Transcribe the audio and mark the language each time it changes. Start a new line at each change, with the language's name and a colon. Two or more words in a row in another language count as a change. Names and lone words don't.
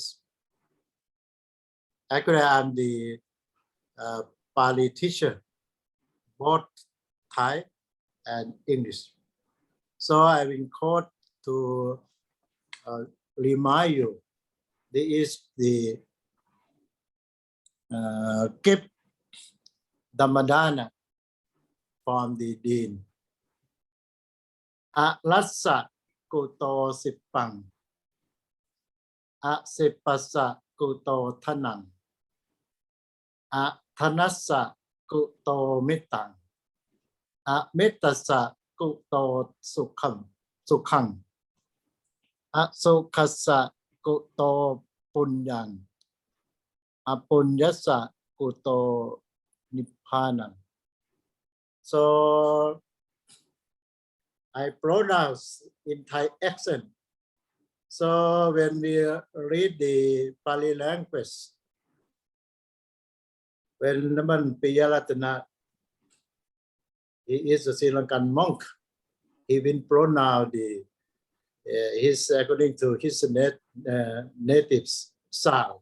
English: Actually, I'm the Pali teacher, both Thai and English. So I've been called to remind you, this is the gift Dhammadana from the Dean.
Pali: Arassa kuto sipang, asipasa kuto tanang, athanassa kuto mitang, amitassa kuto sukhang, asukassa kuto punyang, apunyassa kuto nippanang.
English: So I pronounce in Thai accent. So when we read the Pali language, when Naman Piyaratana, he is a Sri Lankan monk, he will pronounce his according to his native sound.